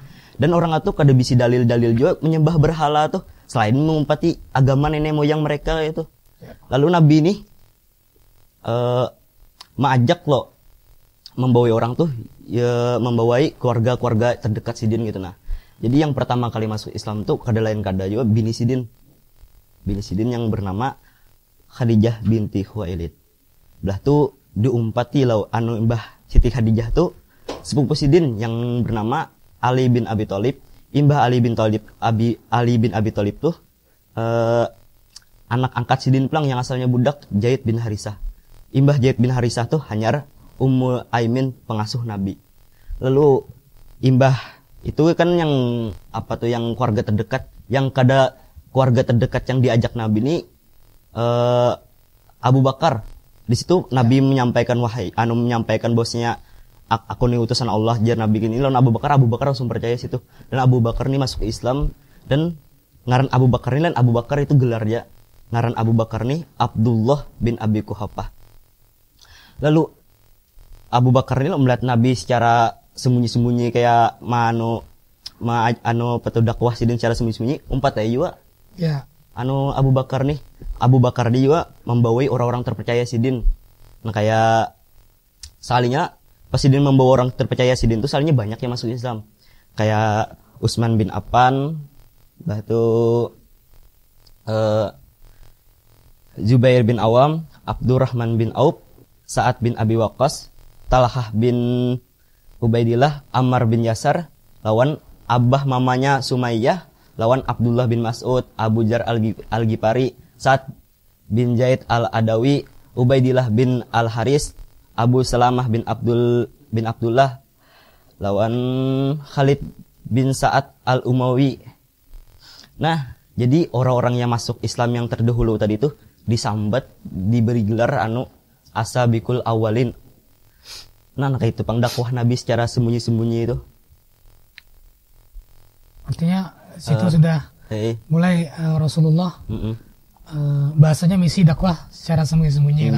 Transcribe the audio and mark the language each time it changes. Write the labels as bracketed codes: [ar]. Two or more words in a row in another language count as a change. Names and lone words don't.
[bjn] Dan orang itu kada bisa dalil-dalil juga menyembah berhala tuh selain mengumpati agama nenek moyang mereka itu. Lalu Nabi ini mengajak lo membawai orang tuh ya membawai keluarga-keluarga terdekat Sidin gitu nah. Jadi yang pertama kali masuk Islam tuh kada lain kada juga bini Sidin. Bini Sidin yang bernama Khadijah binti Khuwailid. Belah tuh diumpati lo Mbah Siti Khadijah tuh sepupu Sidin yang bernama Ali bin Abi Thalib. Imbah Ali bin Abi Thalib tuh anak angkat Sidin pulang yang asalnya budak Zaid bin Harisah. Imbah Zaid bin Harisah tuh hanyar Ummu Aimin pengasuh Nabi. Lalu imbah itu kan yang yang keluarga terdekat, yang kada keluarga terdekat yang diajak Nabi ini Abu Bakar. Di situ Nabi menyampaikan menyampaikan bosnya aku nih utusan Allah jar Nabi gini. Lalu Abu Bakar langsung percaya situ. Dan Abu Bakar ini masuk Islam dan ngaran Abu Bakar ini Abu Bakar itu gelarnya. Ngaran Abu Bakar nih Abdullah bin Abi Quhafah. Lalu Abu Bakar ini melihat Nabi secara sembunyi-sembunyi kayak petu dakwah Sidin secara sembunyi-sembunyi umpat aja juga Ya. Anu Abu Bakar dia juga membawai orang-orang terpercaya Sidin. Nah kayak salinya pas Sidin membawa orang terpercaya Sidin tuh salinya banyak yang masuk Islam. Kayak Utsman bin Affan, itu Zubair bin Awam, Abdurrahman bin Auf, Sa'ad bin Abi Waqqas, Talhah bin Ubaidillah, Ammar bin Yasar, lawan abah mamanya Sumayyah, lawan Abdullah bin Mas'ud, Abu Jar al-Ghifari, Sa'ad bin Zaid al-Adawi, Ubaidillah bin al-Haris, Abu Salamah bin Abdullah, lawan Khalid bin Sa'ad al-Umawi. Nah, jadi orang-orang yang masuk Islam yang terdahulu tadi itu disambat, diberi gelar [ar] السابقين الأولين. [bjn] Nah, kayak itu dakwah Nabi secara sembunyi-sembunyi itu. Artinya situ sudah mulai Rasulullah bahasanya misi dakwah secara sembunyi-sembunyi lah.